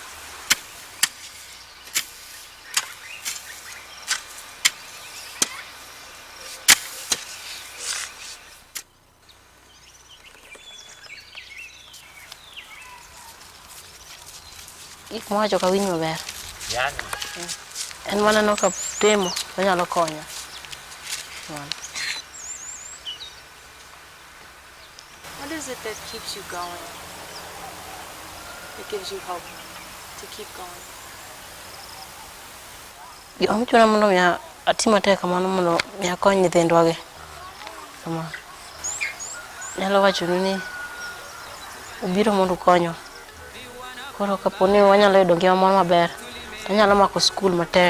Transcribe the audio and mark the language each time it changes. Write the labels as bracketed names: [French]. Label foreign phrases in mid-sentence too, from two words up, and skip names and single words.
[Luo (Kenya and Tanzania)] Gik mawacho ka winj maber. Yani, En mana no ka temo wanyalo konyo. [English] What is it that keeps you going? That gives you hope to keep going? [Luo (Kenya and Tanzania)] Gima chuna mondo miya atima tek kamano mondo miya kony nyithindwa gi. Kamano. Nyalo wacho ni ubiro mondo konyo. Koro kaponi wanyalo yudo ngima moro maber, to nyalo mako skul matek.